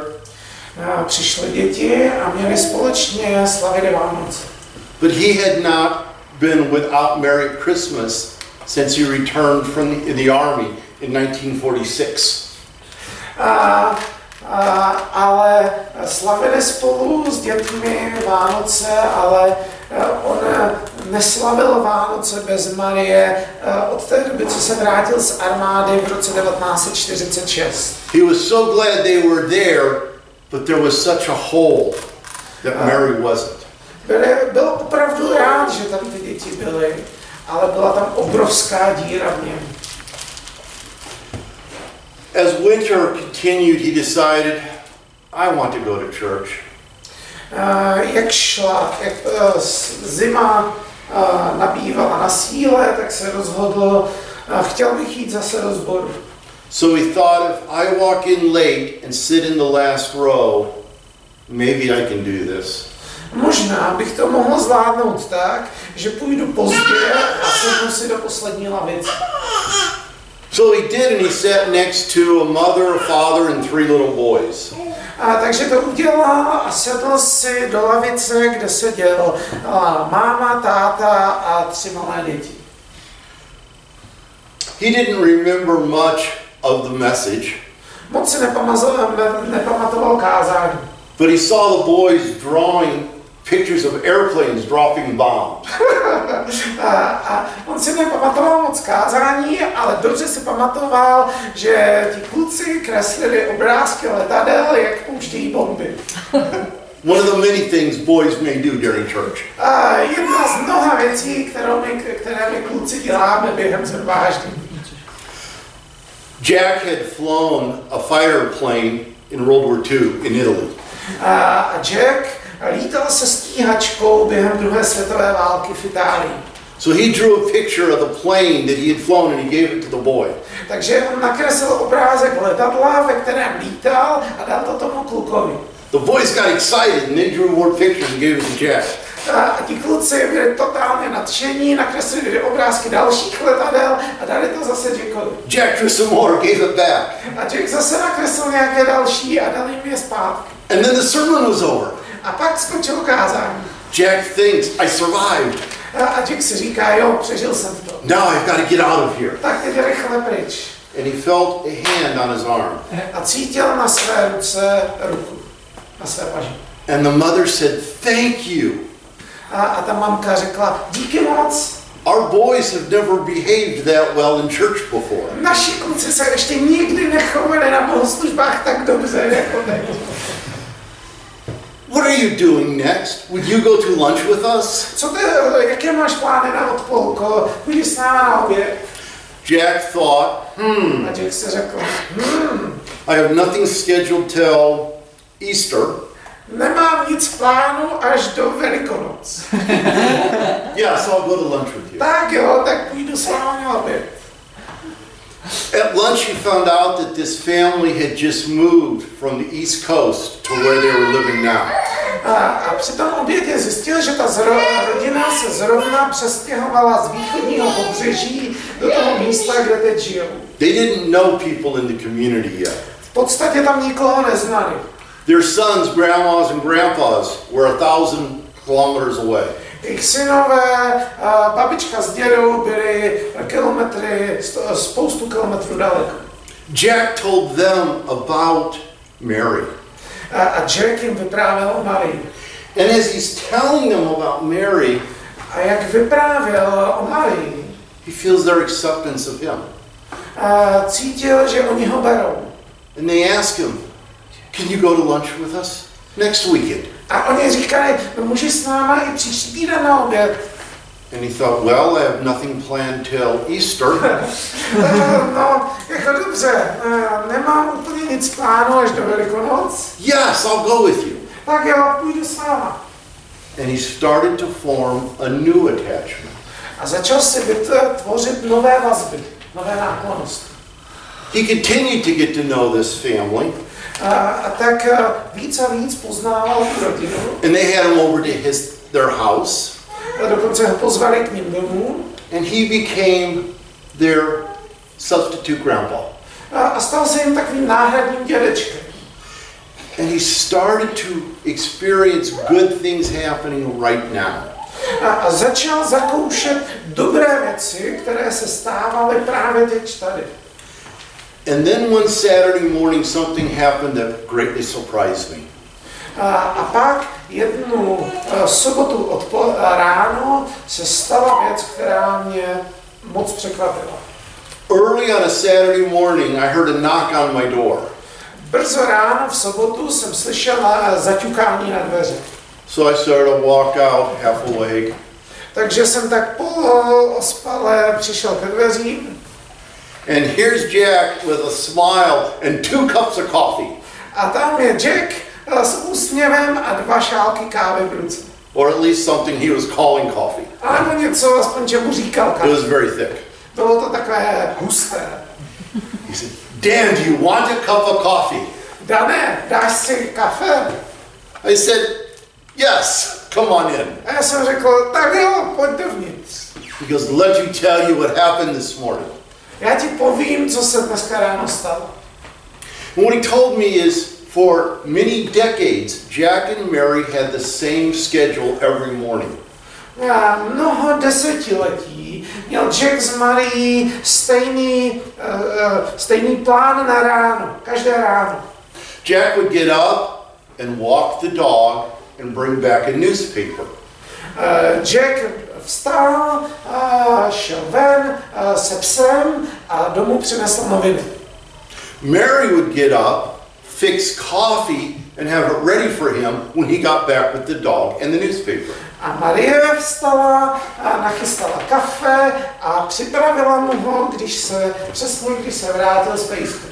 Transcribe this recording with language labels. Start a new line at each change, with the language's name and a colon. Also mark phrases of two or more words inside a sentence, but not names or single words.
Czech: A přišly děti a měli společně slavit Vánoce.
English: but he had not been without Mary at Christmas since he returned from the army in 1946.
Czech: Ale slavili spolu s dětmi Vánoce, ale on neslavil Vánoce bez Marie od té doby, co se vrátil z armády v roce 1946.
English: He was so glad they were there, but there was such a hole that Mary wasn't.
Czech: Byl opravdu rád, že tam ty děti byly, ale byla tam obrovská díra v něm.
English: As winter continued, he decided, I want to go to church.
Czech: Jak zima nabývala na síle, tak se rozhodl, chtěl bych jít zase do sboru.
English: So he thought, if I walk in late and sit in the last row, maybe I can do this.
Czech: Možná bych to mohl zvládnout tak, že půjdu pozdě a sednu si do poslední lavice.
English: So he did, and he sat next to a mother, a father, and 3 little boys.
Czech: A takže to udělal a sedl si do lavice, kde seděl máma, táta a 3 malé děti.
English: He didn't remember much of the message,
Czech: Moc si nepamatoval kázání.
English: but he saw the boys drawing pictures of airplanes dropping bombs.
Czech: A on si nepamatoval moc kázání, ale dobře si pamatoval, že ti kluci kreslili obrázky letadel, jak pouštějí bomby.
English: One of the many things boys may do during church.
Czech: A jedna z mnoha věcí, které my kluci děláme během shromáždění.
English: Jack had flown a fighter plane in World War II in Italy.
Czech: A Jack lítal se stíhačkou během druhé světové války v Itálii.
English: So he drew a picture of the plane that he had flown and he gave it to the boy.
Czech: Takže on nakreslil obrázek letadla, ve kterém lítal a dal to tomu klukovi.
English: The boys got excited and they drew more pictures and gave it to Jack.
Czech: A ti kluci byli totálně nadšení, nakreslili obrázky dalších letadel a dali to zase Jackovi.
English: Jack drew some more, gave it back.
Czech: A Jack zase nakreslil nějaké další a dal jim je zpátky.
English: And then the sermon was over.
Czech: A pak skončilo kázání.
English: Jack thinks, I survived.
Czech: A Jack si říká, jo, přežil jsem to.
English: Now I've got to get out of here.
Czech: Tak teď rychle pryč.
English: And he felt a hand on his arm.
Czech: A cítil na své ruce ruku, na své paži.
English: And the mother said, thank you.
Czech: A ta mamka řekla, díky moc.
English: Our boys have never behaved that well in church before.
Czech: Naši kluci se ještě nikdy nechovali na bohoslužbách tak dobře, jako teď.
English: What are you doing next? Would you go to lunch with us?
Czech: Jaké máš plány na odpolko? Půjdeš s náma na oběd?
English: Jack thought,
Czech: A Jack si řekl,
English: I have nothing scheduled till Easter.
Czech: nemám nic v plánu až do Velikonoc.
English: Yeah, so I'll go to lunch with you.
Czech: Tak jo, tak půjdu s vámi na oběd.
English: At lunch, he found out that this family had just moved from the East Coast to where they were living now.
Czech: A při tom obědě zjistil, že ta rodina se zrovna přestěhovala z východního pobřeží do toho místa, kde teď žijou.
English: They didn't know people in the community yet.
Czech: V podstatě tam nikoho neznali.
English: Their sons, grandmas, and grandpas were 1,000 kilometers away.
Czech: Jejich synové, babička s dědou byli spoustu kilometrů daleko.
English: Jack told them about Mary.
Czech: A Jack jim vyprávěl o Marii.
English: And as he's telling them about Mary,
Czech: A jak vyprávěl o Marii,
English: he feels their acceptance of him.
Czech: cítil, že oni ho berou.
English: And they asked him, can you go to lunch with us next weekend?
Czech: A oni říkali, no můžeš s náma i příští týden na oběd.
English: And he thought, well, I have nothing planned till Easter.
Czech: No, jako dobře, nemám úplně nic plánu až do Velikonoc.
English: Yes, I'll go with you.
Czech: Tak jo, půjdu s váma.
English: And he started to form a new attachment.
Czech: A začal si vytvořit nové vazby, nové náklonnosti.
English: He continued to get to know this family.
Czech: A tak víc a víc poznával tu rodinu.
English: And they had him over to their house.
Czech: A dokonce ho pozvali k ním domů.
English: And he became their substitute grandpa.
Czech: A stal se jim takovým náhradním dědečkem.
English: And he started to experience good things happening right now.
Czech: A začal zakoušet dobré věci, které se stávaly právě teď tady.
English: And then one Saturday morning something happened that greatly surprised me.
Czech: A pak jednu sobotu ráno se stala věc, která mě moc překvapila.
English: Early on a Saturday morning I heard a knock on my door.
Czech: Brzo ráno v sobotu jsem slyšel zaťukání na dveře.
English: So I started to walk out half awake.
Czech: Takže jsem tak polospale přišel ke dveřím.
English: And here's Jack with a smile and 2 cups of coffee.
Czech: A tam je Jack s úsměvem a 2 šálky kávy v ruce.
English: Or at least something he was calling coffee.
Czech: A nebo něco, aspoň čemu říkal
English: It
Czech: kávu.
English: was very thick.
Czech: Bylo to takové husté.
English: He said, Dan, do you want a cup of coffee?
Czech: Dané, dáš si kafe?
English: I said, yes, come on in.
Czech: A já jsem řekl, tak jo, pojď dovnitř.
English: He goes, let you tell you what happened this morning.
Czech: Já ti povím, co se dneska ráno stalo.
English: And what he told me is, for many decades, Jack and Mary had the same schedule every morning.
Czech: Mnoho desetiletí měl Jack s Marí stejný plán na ráno, každé ráno.
English: Jack would get up and walk the dog and bring back a newspaper.
Czech: Jack vstal, šel ven se psem a domů přinesl noviny.
English: Mary would get up, fix coffee, and have it ready for him when he got back with the dog and the newspaper.
Czech: A Marie vstala, nachystala kafe a připravila mu ho, když se vrátil z pejskem.